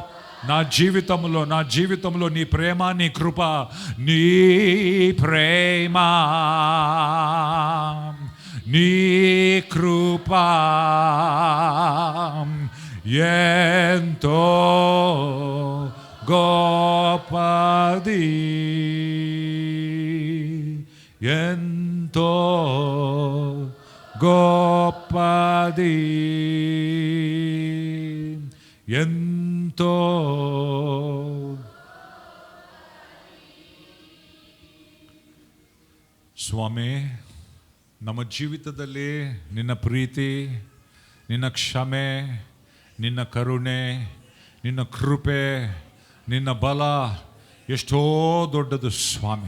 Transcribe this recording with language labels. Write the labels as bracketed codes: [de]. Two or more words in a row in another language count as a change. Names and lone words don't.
[te] నా జీవితంలో నీ ప్రేమ, నీ కృప, నీ ప్రేమ, నీ కృప ఎంతో గొప్పది. ఎంతో గొప్పది ఎంతో [kn] ಸ್ವಾಮಿ, ನಮ್ಮ ಜೀವಿತದಲ್ಲಿ ನಿನ್ನ ಪ್ರೀತಿ, ನಿನ್ನ ಕ್ಷಮೆ, ನಿನ್ನ ಕರುಣೆ, ನಿನ್ನ ಕೃಪೆ, ನಿನ್ನ ಬಲ ಎಷ್ಟೋ ದೊಡ್ಡದು ಸ್ವಾಮಿ.